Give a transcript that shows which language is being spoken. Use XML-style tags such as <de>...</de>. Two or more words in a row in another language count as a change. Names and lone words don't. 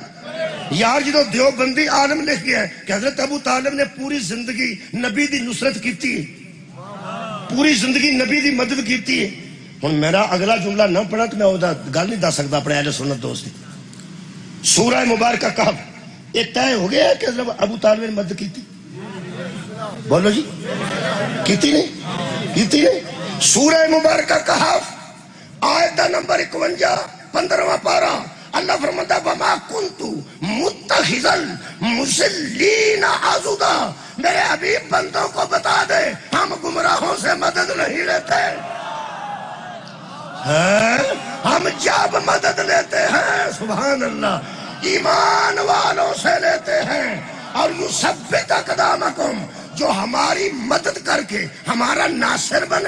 <pa>یار جدو دیوبندی عالم لکھ گیا ہے کہ حضرت ابو طالب نے پوری زندگی نبی دی نصرت کیتی ہے، پوری زندگی نبی دی مدد کیتی ہے. ہن میرا اگلا جملہ نہ پڑھا تو میں گل نہیں دس سکتا اپنے اہل سنت دوست دی. سورہ مبارکہ کہف یہ طے ہو گیا ہے کہ حضرت ابو طالب نے مدد کیتی. بولو جی کیتی نہیں.</pa> <ur>سورہ مبارکہ کہف آیت نمبر 51 15واں پارہ اللہ فرماتا ہے</ur> <ar>وَمَا كُنْتُ مُتَّخِذَ الْمُضِلِّينَ عَضُدًا.</ar> <ur>میرے حبیب بندوں کو بتا دے ہم گمراہوں سے مدد نہیں لیتے. ہم جب مدد لیتے ہیں</ur> <ar>سبحان اللہ</ar> <ur>ایمان والوں سے لیتے ہیں. اور</ur> <ar>یثبت اقدامکم</ar> <ur>جو ہماری مدد کر کے ہمارا ناصر بنے.</ur>